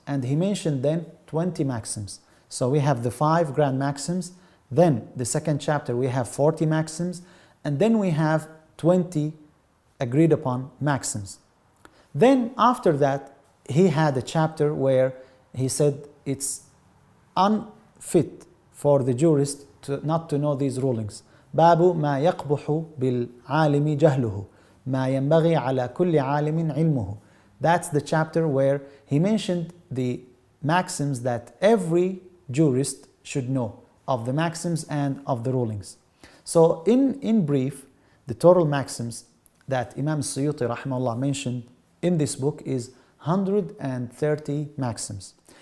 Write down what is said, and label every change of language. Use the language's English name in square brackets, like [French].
[English] And he mentioned then 20 maxims. So we have the 5 grand maxims, then the second chapter we have 40 maxims, and then we have 20 agreed upon maxims. Then after that, he had a chapter where he said it's unfit for the jurist not to know these rulings. [Arabic] باب ما يقبح بالعالم جهله ما ينبغي على كل عالم علمه. [English] That's the chapter where he mentioned the maxims that every jurist should know, of the maxims and of the rulings. So in brief, the total maxims that Imam Suyuti rahimahullah mentioned in this book is 130 maxims.